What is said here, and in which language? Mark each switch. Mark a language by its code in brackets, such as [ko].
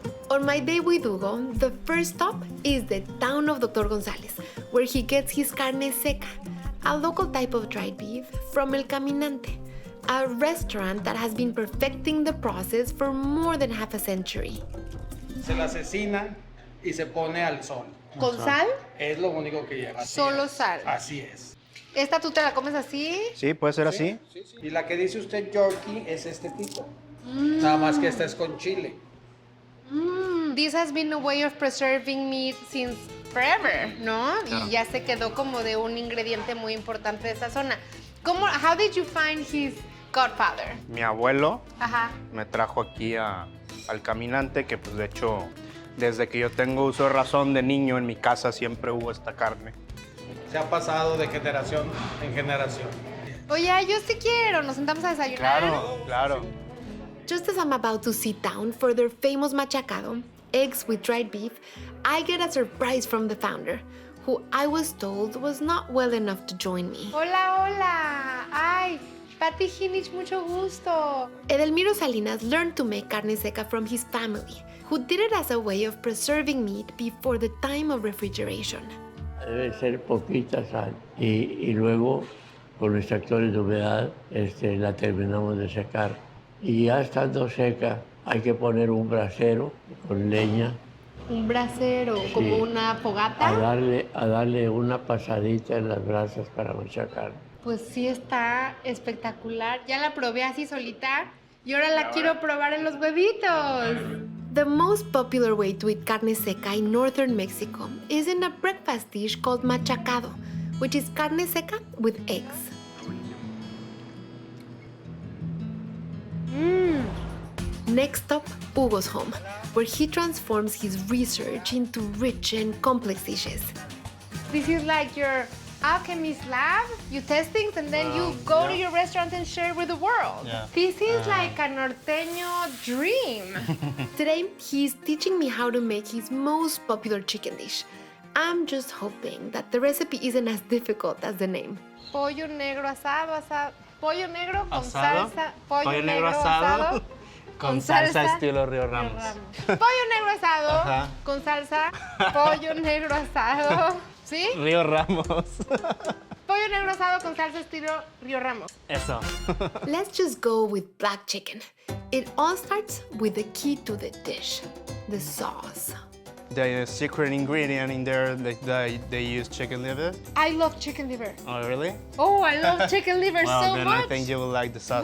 [en] On my day with Hugo, the first stop is the town of Dr. González, where he gets his carne seca, a local type of dried beef from El Caminante, a restaurant that has been perfecting the process for more than half a century. [es] Se la asesina y se pone al sol. ¿Con sal? Es lo único que lleva. Solo sal. Así es. ¿Esta tú te la comes así? Sí, puede ser así. Sí. Y la que dice usted Yorkie es este tipo. Nada más que esta es con chile. [en] This has been a way of preserving meat since forever, ¿no? [es] Claro. Y ya se quedó como de un ingrediente muy importante de esta zona. [en] How did you find his godfather? [es] Mi abuelo Ajá. me trajo aquí al Caminante, que pues de hecho, desde que yo tengo uso de razón de niño, en mi casa siempre hubo esta carne. Se ha pasado de generación en generación. Oye, yo sí quiero. Nos sentamos a desayunar. Claro. [en] Just as I'm about to sit down for their famous machacado, eggs with dried beef, I get a surprise from the founder, who I was told was not well enough to join me. [es] Hola. Ay, Pati Hinich, mucho gusto. [en] Edelmiro Salinas learned to make carne seca from his family, who did it as a way of preserving meat before the time of refrigeration. [es] Debe ser poquita sal y luego con los factores de humedad la terminamos de secar. Y ya estando seca hay que poner un brasero con leña. Un brasero, sí, como una fogata. A darle una pasadita en las brasas para machacar. Pues sí está espectacular. Ya la probé así solita Y ahora la quiero probar en los huevitos. [en] The most popular way to eat carne seca in northern Mexico is in a breakfast dish called machacado, which is carne seca with eggs. Next up, Hugo's home, where he transforms his research into rich and complex dishes. This is like your alchemist lab. You test things and then you go to your restaurant and share with the world. Yeah. This is like a norteño dream. Today, he's teaching me how to make his most popular chicken dish. I'm just hoping that the recipe isn't as difficult as the name. [es] Pollo negro asado, pollo negro con ¿Asado? salsa. Pollo negro asado. Con salsa estilo Río Ramos. Pollo negro asado Ajá. con salsa. Pollo negro asado. ¿Sí? Río Ramos. Pollo negro asado con salsa estilo Río Ramos. Eso. [en] Let's just go with black chicken. It all starts with the key to the dish, the sauce. The secret ingredient in there, they use chicken liver. I love chicken liver. Oh, really? Oh, I love chicken liver Well, so then much. I think you will like the sauce